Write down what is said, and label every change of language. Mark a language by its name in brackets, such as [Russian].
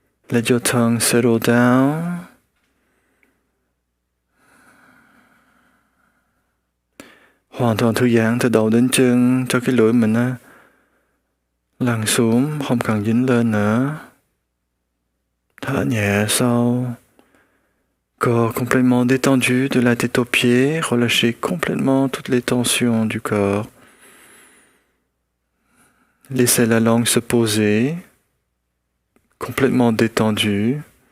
[English] Let your tongue settle down. [Vietnamese] Hoàn toàn thư giãn từ đầu đến chân cho cái lưỡi mình á lăn xuống, không cần dính lên nữa. Thở nhẹ sâu. [French] Corps complètement détendu de la tête aux pieds. Relâchez complètement toutes les tensions du corps. Laissez la langue se poser. Complètement détendue.